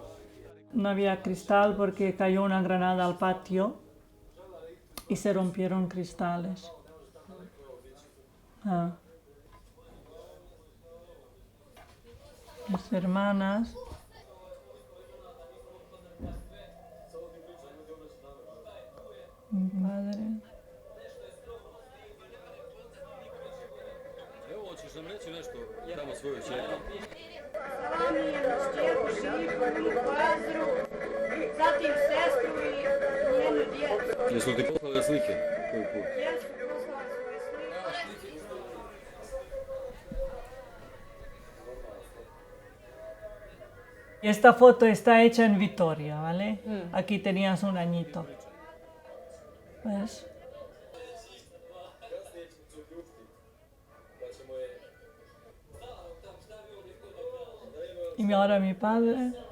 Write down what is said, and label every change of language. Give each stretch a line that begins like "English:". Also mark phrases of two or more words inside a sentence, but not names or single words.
Spanish: No había cristal porque cayó una granada al patio y se rompieron cristales. Mis hermanas. Mi padre.
Bosnian: Evo, hoćeš nam reći nešto tamo svoju čerku? Šćerku Šiku, Vazru, zatim sestru i njenu djecu. Jesu li ti poslali slike? Koji put? Jesu poslali svoje slike.
Spanish: Esta foto está hecha en Vitoria, ¿vale? Aquí tenías un añito. ¿Ves? Y ahora mi padre.